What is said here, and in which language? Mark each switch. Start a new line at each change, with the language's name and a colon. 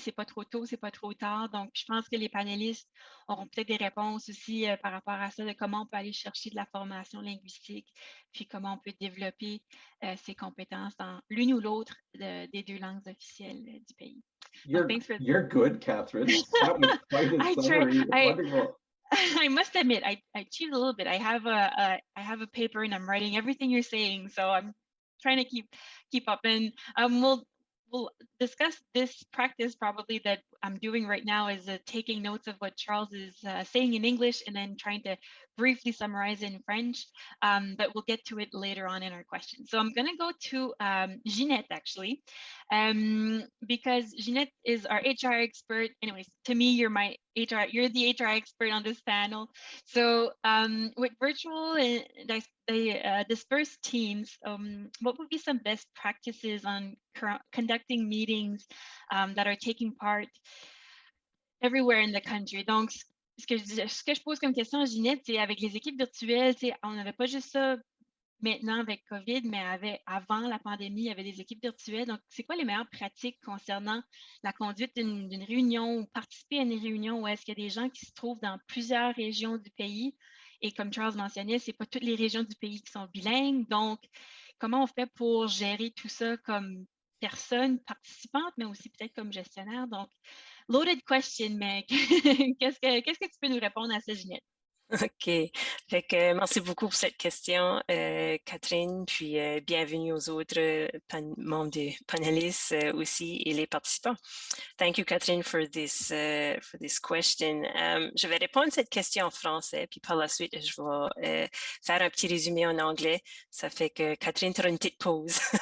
French: C'est pas trop tôt, c'est pas trop tard. Donc, je pense que les panélistes auront peut-être des réponses aussi par rapport à ça, de comment on peut aller chercher de la formation linguistique, puis comment on peut développer ces compétences dans l'une ou l'autre des deux langues officielles du pays.
English: You're good, Catherine. That was quite a summary. Wonderful. I must admit, I cheated a little bit. I have a paper and I'm writing everything you're saying, so I'm trying to keep up, and we'll discuss this practice probably that I'm doing right now is taking notes of what Charles is saying in English and then trying to briefly summarize in French, but we'll get to it later on in our questions. So I'm going to go to Ginette actually, because Ginette is our HR expert. Anyways, to me, you're the HR expert on this panel. So with virtual and dispersed teams, what would be some best practices on conducting meetings that are taking part everywhere in the country?
French: Donc, ce que je pose comme question à Ginette, c'est avec les équipes virtuelles, on n'avait pas juste ça maintenant avec COVID, mais avant la pandémie, il y avait des équipes virtuelles. Donc, c'est quoi les meilleures pratiques concernant la conduite d'une réunion ou participer à une réunion où est-ce qu'il y a des gens qui se trouvent dans plusieurs régions du pays? Et comme Charles mentionnait, ce n'est pas toutes les régions du pays qui sont bilingues. Donc, comment on fait pour gérer tout ça comme personne participante, mais aussi peut-être comme gestionnaire? Donc,
English: loaded question,
French: mais qu'est-ce que tu peux nous répondre à ça, Ginette? OK. Fait que merci beaucoup pour cette question, Catherine, puis bienvenue aux autres membres des panélistes aussi et les participants.
English: Thank you, Catherine, for this question.
French: Je vais répondre à cette question en français, puis par la suite, je vais faire un petit résumé en anglais. Ça fait que Catherine fera une petite pause.